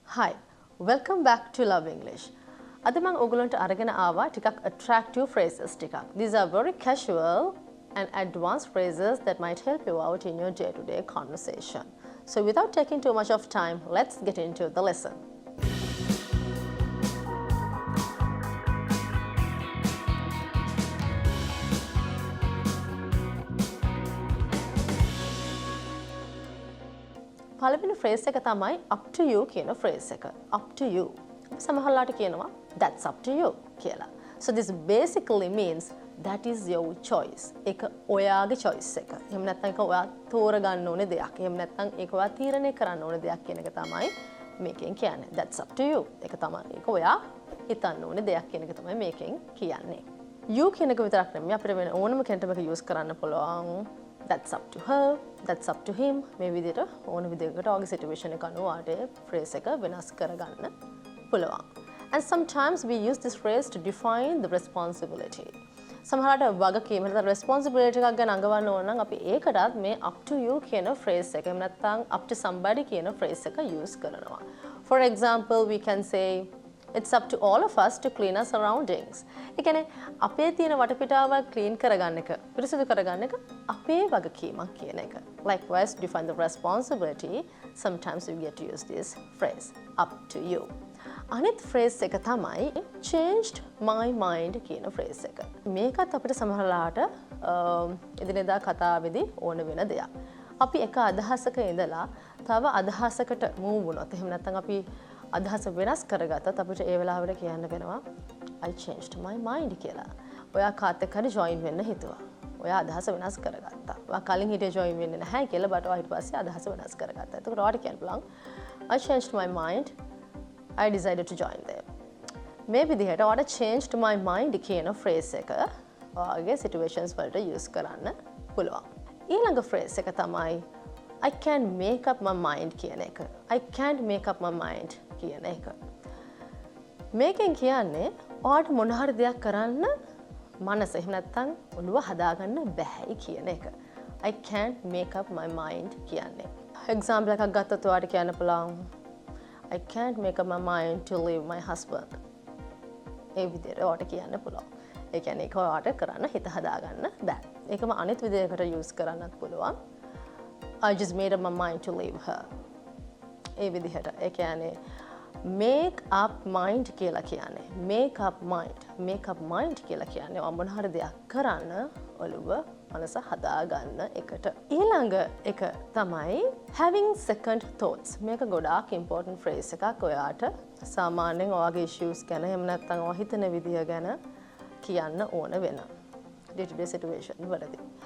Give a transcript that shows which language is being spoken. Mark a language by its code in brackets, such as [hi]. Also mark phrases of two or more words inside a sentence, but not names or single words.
[en] Hi, welcome back to Love English. [si] අද මම ඔයගලන්ට අරගෙන ආවා ටිකක් [en] attractive phrases [si] ටිකක්. [en] These are very casual and advanced phrases that might help you out in your day-to-day conversation. So without taking too much of time, let's get into the lesson. [si] පළවෙනි phrase එක තමයි [en] up to you [si] කියන phrase එක. [en] Up to you. [si] සමහරලාට කියනවා [en] that's up to you [si] කියලා. [en] So this basically means that is your choice. [si] ඒක ඔයාගේ choice එක. එහෙම නැත්නම් ඒක ඔයා තෝරගන්න ඕනේ දෙයක්. එහෙම නැත්නම් ඒක ඔයා තීරණය කරන්න ඕනේ දෙයක් කියන එක තමයි මේකෙන් කියන්නේ. [en] That's up to you. [si] ඒක තමයි. ඒක ඔයා හිතන්න ඕනේ දෙයක් කියන එක තමයි මේකෙන් කියන්නේ. You කියන එක විතරක් නෙමෙයි අපිට වෙන ඕනම කෙනෙක්ට මේක use කරන්න පුළුවන්. [en] That's up to her, that's up to him. [si] මේ විදිහට ඕන විදිහකට ඔයගේ සිටුේෂන් එක අනුව ආට phrase එක වෙනස් කරගන්න පුළුවන්. [en] And sometimes we use this phrase to define the responsibility. [si] සමහරවිට වගකීම නැත්නම් responsibility එකක් ගැන අඟවන්න ඕන නම් අපි ඒකටත් මේ [en] up to you [si] කියන phrase එක එහෙම නැත්නම් [en] up to somebody [si] කියන phrase එක use කරනවා. [en] For example, we can say it's up to all of us to clean our surroundings. [si] ඒ කියන්නේ අපේ තියෙන වටපිටාව clean කරගන්න එක, පිරිසිදු කරගන්න එක අපේ වගකීමක් කියන එක. [en] Likewise, to define the responsibility, sometimes we get to use this phrase, up to you. [si] අනිත් phrase එක තමයි [en] changed my mind [si] කියන phrase එක. මේකත් අපිට සමහරලාට එදිනෙදා කතාවේදී ඕන වෙන දෙයක්. අපි එක අදහසක ඉඳලා තව අදහසකට move වුණොත් එහෙම නැත්නම් අපි අදහස වෙනස් කරගත්තත් අපිට ඒ වෙලාවට කියන්න වෙනවා [en] I changed my mind [si] කියලා. ඔයා කාත් එක්ක හරි join වෙන්න හිතුවා. ඔයා අදහස වෙනස් කරගත්තා. ඔයා කලින් හිටියේ join වෙන්නේ නැහැ කියලා බට ඔයා ඊට පස්සේ අදහස වෙනස් කරගත්තා. එතකොට ඔයාට කියන්න පුළුවන් [en] I changed my mind. I decided to join them. [si] මේ විදිහට ඔයාට [en] changed my mind [si] කියන phrase එක ඔයාගේ situations වලට use කරන්න පුළුවන්. ඊළඟ phrase එක තමයි [en] I can't make up my mind [si] කියන එක. [en] I can't make up my mind [si] කියන එක. මේකෙන් කියන්නේ ඔයාට මොන හරි දෙයක් කරන්න මනස එහෙම නැත්නම් ඔළුව හදාගන්න බැහැයි කියන එක. [en] I can't make up my mind කියන්නේ. example [si] එකක් ගත්තොත් ඔයාට කියන්න පුළුවන් [en] I can't make up my mind to leave my husband. [si] ඒ විදිහට ඔයාට කියන්න පුළුවන්. ඒ කියන්නේ ඒක ඔයාට කරන්න හිත හදාගන්න බෑ. ඒකම අනිත් විදිහකට use කරන්නත් පුළුවන්. [en] I just made up my mind to leave her. [si] ඒ විදිහට. ඒ කියන්නේ [en] make up mind [si] කියලා කියන්නේ. [en] make up mind [si] කියලා කියන්නේ මොන හරි දෙයක් කරන්න ඔළුව මනස හදාගන්න එකට. ඊළඟ එක තමයි [en] having second thoughts. [si] මේක ගොඩාක් [en] important phrase [si] එකක් ඔයාට සාමාන්‍යයෙන් ඔයාගේ issues ගැන එහෙම නැත්නම් ඔයා හිතන විදිය ගැන කියන්න ඕන වෙන [en] day to day situation [si] වලදී.